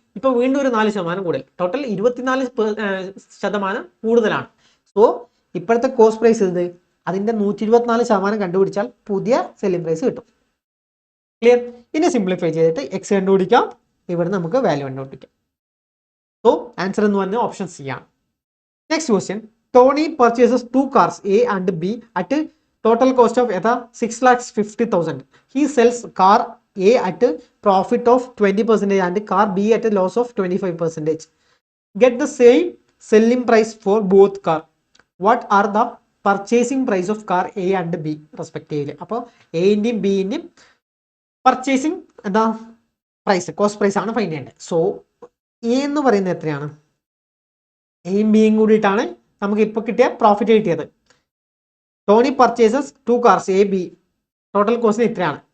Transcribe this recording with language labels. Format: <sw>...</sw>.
<ml>ഇപ്പോൾ വീണ്ടും ഒരു 4% കൂടുതൽ, ടോട്ടൽ 24% കൂടുതലാണ്. സോ ഇപ്പോഴത്തെ കോസ്റ്റ് പ്രൈസ് ഇത്, അതിൻ്റെ 124% കണ്ടുപിടിച്ചാൽ പുതിയ സെല്ലിംഗ് പ്രൈസ് കിട്ടും. ക്ലിയർ? ഇനി സിംപ്ലിഫൈ ചെയ്തിട്ട് എക്സ് കണ്ടുപിടിക്കാം, ഇവിടെ നമുക്ക് വാല്യൂ കണ്ടുപിടിക്കാം. സോ ആൻസർ എന്ന് പറഞ്ഞാൽ ഓപ്ഷൻ സി ആണ്. Next question.</ml> <en>Tony purchases 2 cars A and B at total cost of 6,50,000. He sells car A at profit of 20% and car B at a loss of 25%. Get the same selling price for both car. What are the purchasing price of car A and B respectively?</en> <ml>അപ്പോൾ എൻ്റെയും ബിൻ്റെയും purchasing എന്താ price, cost price ആണ് find ചെയ്യേണ്ടത്. So A എന്ന് പറയുന്നത് എത്രയാണ്? എയും ബിയും കൂടിയിട്ടാണ് നമുക്ക് ഇപ്പോൾ കിട്ടിയ പ്രോഫിറ്റ് കിട്ടിയത്.</ml> <en>Tony purchases 2 cars A B, total cost ഇത്രയാണ്.</en>